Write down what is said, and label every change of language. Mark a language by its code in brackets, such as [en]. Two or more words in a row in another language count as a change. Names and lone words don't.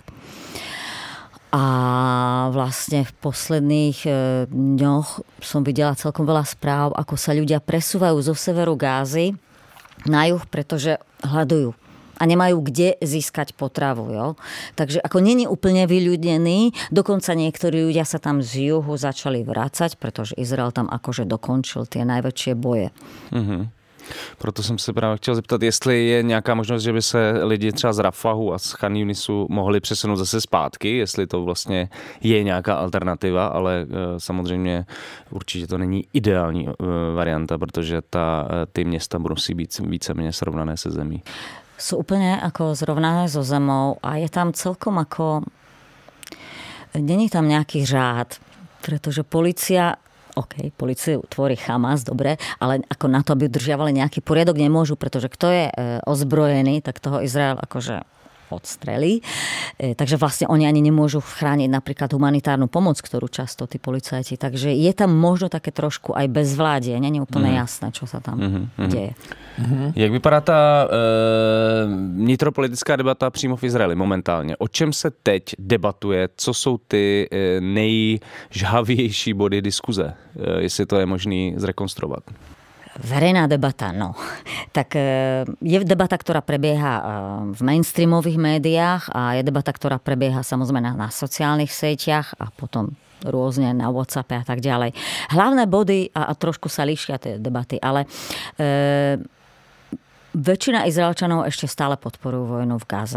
[sk] A vlastne v posledných dňoch som videla celkom veľa správ, ako sa ľudia presúvajú zo severu Gázy na juh, pretože hľadujú a nemajú kde získať potravu. [cs] Jo? [sk] Takže ako nie je úplne vyľudnený, dokonca niektorí ľudia sa tam z juhu začali vrácať, pretože Izrael tam akože dokončil tie najväčšie boje. [cs] Proto jsem se právě chtěl zeptat, jestli je nějaká možnost, že by se lidi třeba z Rafahu a z Chan Yunisu mohli přesunout zase zpátky, jestli to vlastně je nějaká alternativa, ale samozřejmě určitě to není ideální varianta, protože ty města musí být víceméně srovnané se zemí. [sk] Sú úplne ako zrovnané so zemou a je tam celkom ako [cs] není tam [sk] nejaký řád, pretože políciu tvorí Hamas, dobre, ale ako na to, aby udržiavali nejaký poriadok, nemôžu, pretože kto je ozbrojený, tak toho Izrael akože odstrelí. Takže vlastne oni ani nemôžu chrániť napríklad humanitárnu pomoc, ktorú často tí policajti. Takže je tam možno také trošku aj bezvládie. Nie je úplne jasné, čo sa tam deje. [cs] Jak vypadá ta vnitropolitická debata přímo v Izraeli momentálně? O čem se teď debatuje? Co jsou ty nejžhavější body diskuze? Jestli to je možný zrekonstruovat. [sk] Verejná debata, no. Tak je debata, ktorá prebieha v mainstreamových médiách a je debata, ktorá prebieha samozrejme na sociálnych sieťach a potom rôzne na WhatsAppe a tak ďalej. Hlavné body, a trošku sa líšia tie debaty, ale väčšina Izraelčanov ešte stále podporujú vojnu v Gaze.